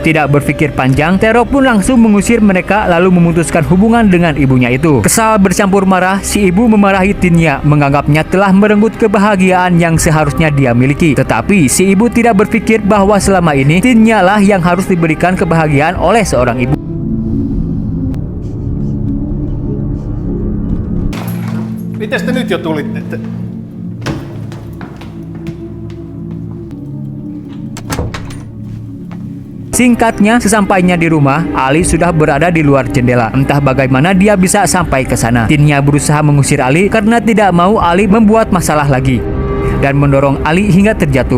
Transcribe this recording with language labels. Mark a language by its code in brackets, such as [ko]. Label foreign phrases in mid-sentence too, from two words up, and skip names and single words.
[id] Tidak berpikir panjang, Tero pun langsung mengusir mereka lalu memutuskan hubungan dengan ibunya itu. Kesal bercampur marah, si ibu memarahi Tinya, menganggapnya telah merenggut kebahagiaan yang seharusnya dia miliki. Tetapi si ibu tidak berpikir bahwa selama ini Tinya lah yang harus diberikan kebahagiaan oleh seorang ibu. [fi] Mites te nyt jo tulitte? [id] Singkatnya, sesampainya di rumah, Ali sudah berada di luar jendela. Entah bagaimana dia bisa sampai ke sana. Tinya berusaha mengusir Ali karena tidak mau Ali membuat masalah lagi dan mendorong Ali hingga terjatuh.